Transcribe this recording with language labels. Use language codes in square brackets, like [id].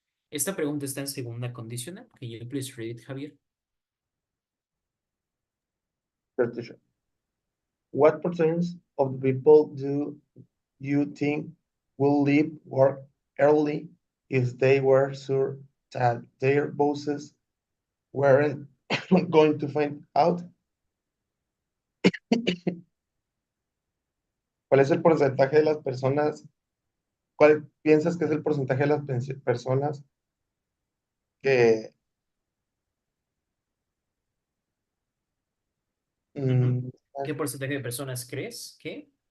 [es] Esta pregunta está en segunda condicional. [en] Can you please read it, Javier? Sure, teacher. What percentage of the people do you think will leave work early if they were sure that their bosses weren't going to find out? [es] ¿Cuál es el porcentaje de las personas? ¿Cuál piensas que es el porcentaje de las personas que ¿Qué porcentaje de personas crees que